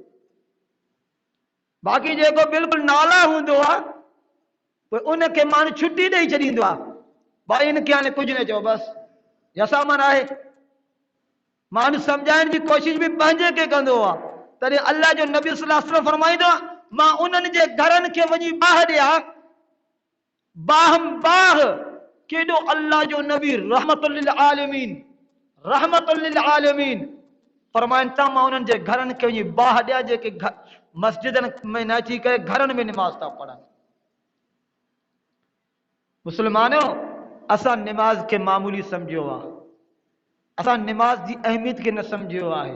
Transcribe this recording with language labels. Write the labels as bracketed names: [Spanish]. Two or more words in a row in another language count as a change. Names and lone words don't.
[Sindhi] बाक़ी जेको बिल्कुलु नाला हूंदो आहे पोइ उनखे माण्हू छुटी ॾेई छॾींदो आहे, भाई इनखे हाणे कुझु न चओ बसि यसा मन आहे। माण्हू सम्झाइण जी कोशिशि बि पंहिंजे खे कंदो आहे। तॾहिं अल्लाह जो नबी [Arabic] صلى الله عليه وسلم [Sindhi] फरमाईंदो आहे, मां उन्हनि जे घरनि खे वञी बाहि ॾियां, बाहम बाह। केॾो अल्लाह जो नबी [Arabic] رحمة للعالمين, رحمة للعالمين [Sindhi] फरमाइनि था, मां उन्हनि जे घरनि खे वञी बाह ॾियां जेके मस्जिदनि में न अची करे घरनि में निमाज़ था पढ़नि। मुस्लमानो, असां निमाज़ खे मामूली सम्झियो आहे, असां निमाज़ जी अहमियत खे न सम्झियो आहे।